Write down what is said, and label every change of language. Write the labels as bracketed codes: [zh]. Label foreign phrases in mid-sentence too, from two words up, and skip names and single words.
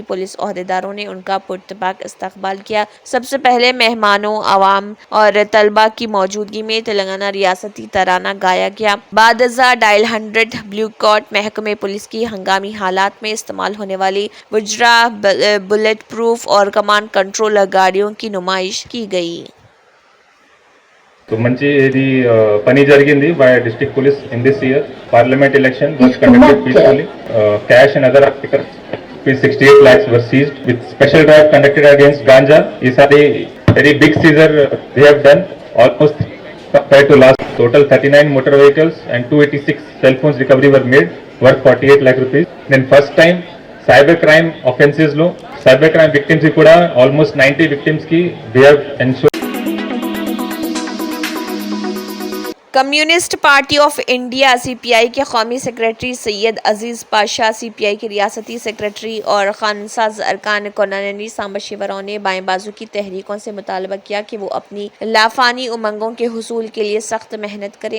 [ur] پولیس عہدیداروں نے ان کا پرتپاک استقبال کیا۔ سب سے پہلے مہمانوں، عوام اور طلباء کی موجودگی میں تلنگانہ ریاستی ترانہ گایا گیا۔ بعد ازاں ڈائل 100 بلیو کارٹ محکمہ پولیس کی ہنگامی حالات میں استعمال ہونے والی وجرا بلٹ پروف اور کمانڈ کنٹرول گاڑیوں کی نمائش کی گئی۔ [en] So [te] మంచి ఇది పని జరిగింది [en] by district police in this year. Parliament election was conducted peacefully. Cash and other articles, 68 lakhs were seized with special drive conducted against ganja. Isadi very big seizure they have done almost compared to last. Total 39 motor vehicles and 286 cell phones recovery were made worth 48 lakh rupees. Then first time cyber crime offenses lo cyber crime victims [te] కి కూడా [en] almost 90 victims ki they have ensured. [ur] کمیونسٹ پارٹی آف انڈیا CPI کے قومی سیکریٹری سید عزیز پاشا، CPI کے ریاستی سیکریٹری اور قانونساز ارکان کونینی سامبا شیوراؤ نے بائیں بازو کی تحریکوں سے مطالبہ کیا کہ وہ اپنی لافانی امنگوں کے حصول کے لیے سخت محنت کریں۔